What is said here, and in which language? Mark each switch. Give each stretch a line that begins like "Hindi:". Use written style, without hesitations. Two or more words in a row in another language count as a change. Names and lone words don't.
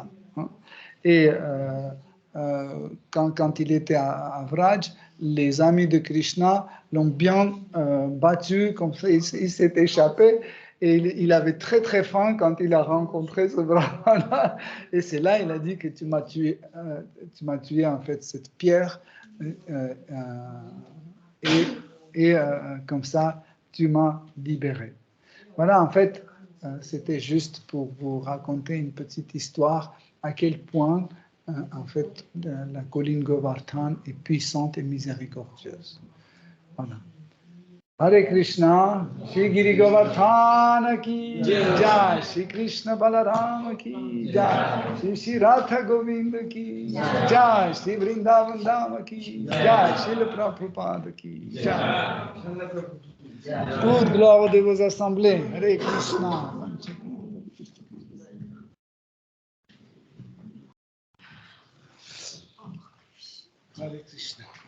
French: Et quand il était à Vraj, les amis de Krishna l'ont bien battu, comme ça, il s'est échappé, et il avait très très faim quand il a rencontré ce brahmana, et c'est là il a dit que tu m'as tué en fait cette pierre, et comme ça tu m'as libéré. Voilà, en fait, c'était juste pour vous raconter une petite histoire à quel point, en fait, la colline Govardhan est puissante et miséricordieuse. Voilà.
Hindi: हरे कृष्ण, श्री गिरि गोवर्धन की जय, श्री कृष्ण बलराम की जय, श्री राधा गोविंद की जय, श्री वृंदावन धाम की जय, श्री प्रभुपाद की जय.
French: Toute gloire de vos assemblées.
Hindi: हरे कृष्ण। हरे कृष्ण.